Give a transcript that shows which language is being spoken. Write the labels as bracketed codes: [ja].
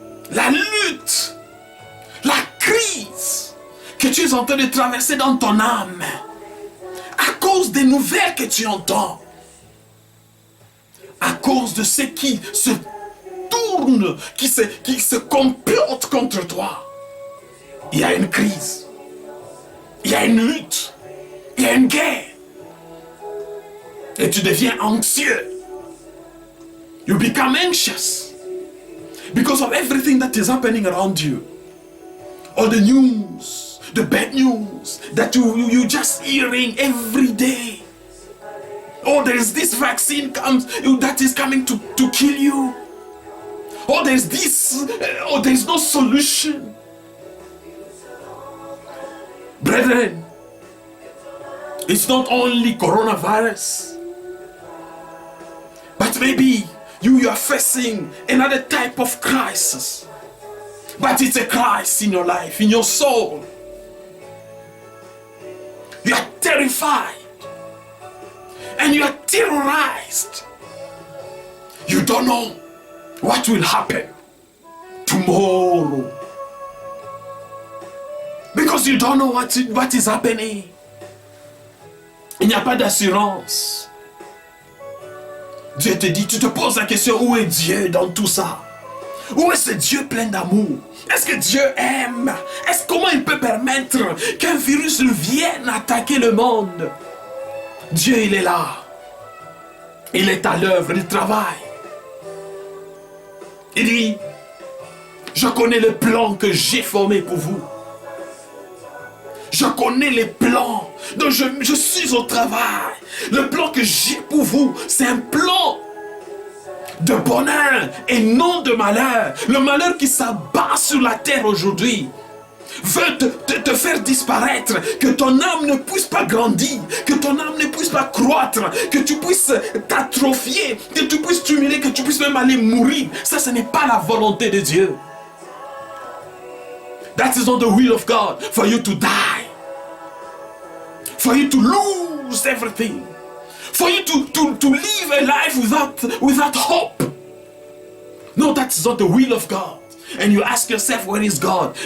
[fr] La lutte, la crise que tu es en train de traverser dans ton âme, à cause des nouvelles que tu entends, à cause de ceux qui se tournent, qui se complotent contre toi, il y a une crise, il y a une lutte, il y a une guerre, et tu deviens anxieux. [en] You become anxious because of everything that is happening around you. All the news, the bad news that you just hearing every day. Oh, there's this vaccine that is coming to kill you. Oh, there's this. Oh, there's no solution. Brethren, it's not only coronavirus, but maybe you are facing another type of crisis. But it's a crisis in your life, in your soul. You are terrified. And you are terrorized. You don't know what will happen tomorrow. Because you don't know what is happening. [fr] Il n'y a pas d'assurance. Dieu te dit, tu te poses la question, où est Dieu dans tout ça? Où est ce Dieu plein d'amour? Est-ce que Dieu aime? Comment il peut permettre qu'un virus vienne attaquer le monde? Dieu, il est là. Il est à l'œuvre, il travaille. Il dit, je connais le plan que j'ai formé pour vous. Je connais les plans, donc je suis au travail. Le plan que j'ai pour vous, c'est un plan de bonheur et non de malheur. Le malheur qui s'abat sur la terre aujourd'hui veut te faire disparaître, que ton âme ne puisse pas grandir, que ton âme ne puisse pas croître, que tu puisses t'atrophier, que tu puisses t'humilier, que tu puisses même aller mourir. Ça, ce n'est pas la volonté de Dieu. [en] That is not the will of God, for you to die, for you to lose everything, for you to live a life without hope. No, that is not the will of God. And you ask yourself, where is God?